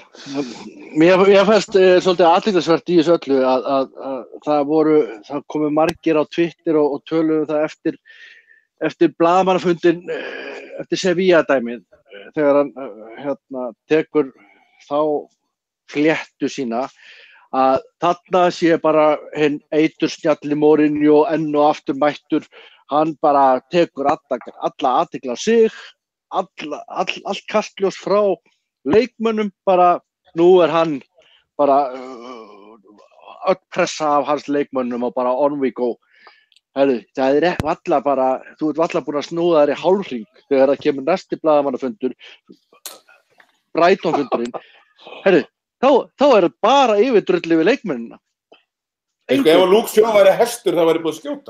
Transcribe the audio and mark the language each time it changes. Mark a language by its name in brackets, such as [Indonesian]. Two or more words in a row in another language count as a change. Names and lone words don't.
[Icelandic] Mér fannst svolítið athyglisvert í þessu öllu að það komu margir á Twitter og töluðu það eftir blaðamannafundinn eftir Sevilla-dæmið þegar hann tekur þá fléttu sína að þarna sé bara hinn eitursnjalli Mourinho enn og aftur mættur. Hann bara tekur alla athygli á sig, allt kastljós frá leikmönnum, bara nú hann bara öll pressa af hans leikmönnum og bara [English] on we go. [Icelandic] Herðu, það valla bara, þú ert valla búin að snúða þér í hálfhring þegar það kemur næsti blaðamannafundur, Brighton-fundurinn. Herðu, þá það bara yfirdrulli við leikmennina. Ef Luke Shaw væri hestur, það væri búið að skjóta.